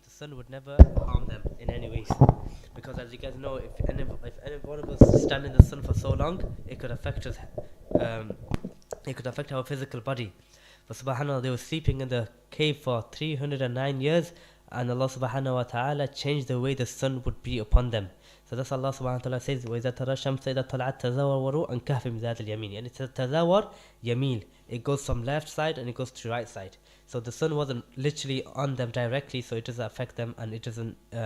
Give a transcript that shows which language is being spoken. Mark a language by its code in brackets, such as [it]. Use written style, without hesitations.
[en] the sun would never harm them in any ways. Because as you guys know, if any one of us stand in the sun for so long, it could affect us, um, it could affect our physical body. But subhanAllah, they were sleeping in the cave for 309 years, and Allah subhanahu wa ta'ala changed the way the sun would be upon them. So that's Allah subhanahu wa ta'ala says, [ar] وَإِذَا تَرَى الشَّمْسَ إِذَا طَلَعَتْ تَزَوَّرُ عَنْ كَهْفٍ مِنْ ذَاتِ الْيَمِينِ. [en] And it's a tazawwar yamil. It goes from left side and it goes to right side. So the sun wasn't literally on them directly, so it doesn't affect them, and it doesn't.